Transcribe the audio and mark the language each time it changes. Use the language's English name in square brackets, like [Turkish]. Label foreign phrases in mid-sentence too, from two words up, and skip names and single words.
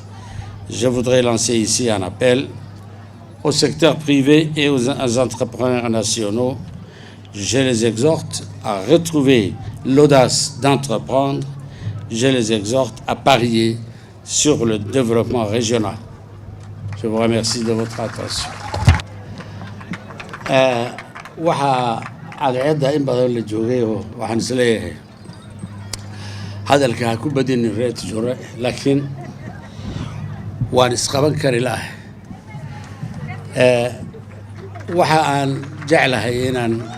[French] Je voudrais lancer ici un appel au secteur privé et aux entrepreneurs nationaux. Je les exhorte à retrouver l'audace d'entreprendre. Je les exhorte à parier sur le développement régional. Je vous remercie de votre attention. [Somali] waxaa cadceedda in badan la joogay oo waxaan is leeyahay hadalka ha ku badinin reer Tijura laakiin waan isqaban kari lahay waxa aan jeclahay inaan